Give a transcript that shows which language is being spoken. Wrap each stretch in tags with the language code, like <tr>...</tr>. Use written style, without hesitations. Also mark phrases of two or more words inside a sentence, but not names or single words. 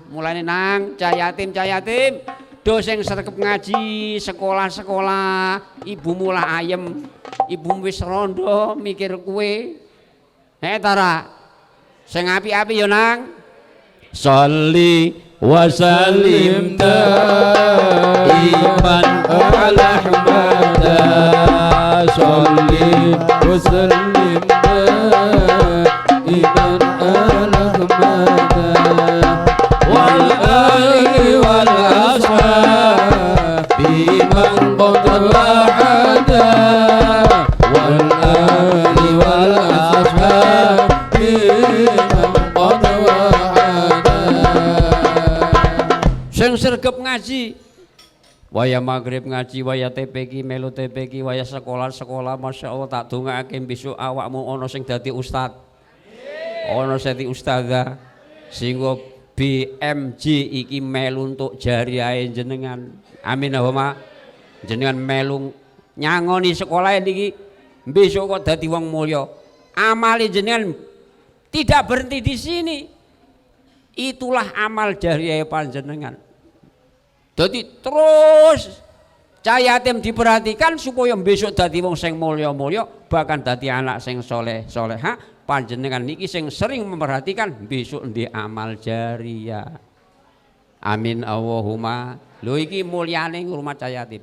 <jv>Mulane nang cah yatim do sing sregep ngaji, sekolah-sekolah, ibumu lah ayem, ibumu wis rondo mikir kowe. Tara, sing apik-apik ya nang.</jv> <ar>صل وسلم دائما على وسلم دائما أبدا والآل والأصحاب بمن قد وحدا والآل والأصحاب بمن قد وحدا.</ar> <jv>Sing sregep ngaji waya maghrib ngaji, waya TPQ melu TPQ, waya sekolah</jv> <ar>ما شاء الله</ar> <jv>tak dongake besok awakmu ana sing dadi ustad, ana sing dadi ustadzah, sehingga BMJ iki melu untuk jariahe jenengan.</jv> <ar>آمين اللهم.</ar> <jv>Jenengan melu nyangoni sekolah niki besok kok dadi wong mulya. Amale jenengan</jv> <id>tidak berhenti di sini. Itulah amal jariah panjenengan.</id> <jv>Jadi terus cah yatim diperhatikan supaya besok dadi wong sing mulya-mulya, bahkan dadi anak sing soleh-soleha. Panjenengan niki sing sering memperhatikan besok ndek amal jariah.</jv> <ar>آمين اللهم.</ar> <jv>Lho iki mulyane ngurmat cah yatim.</jv>